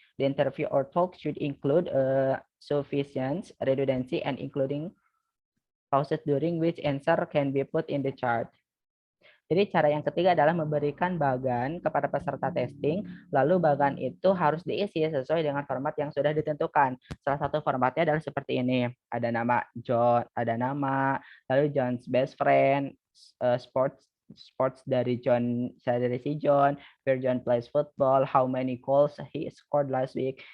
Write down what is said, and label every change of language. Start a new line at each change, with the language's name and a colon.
English: The interview or talk should include sufficiency, redundancy, and including pauses during which answer can be put in the chart.
Indonesian: Jadi cara yang ketiga adalah memberikan bagan kepada peserta testing, lalu bagan itu harus diisi sesuai dengan format yang sudah ditentukan. Salah satu formatnya adalah seperti ini. Ada nama John, lalu
English: John's best friend, sports
Indonesian: dari si John,
English: where John plays football, how many goals he scored last week.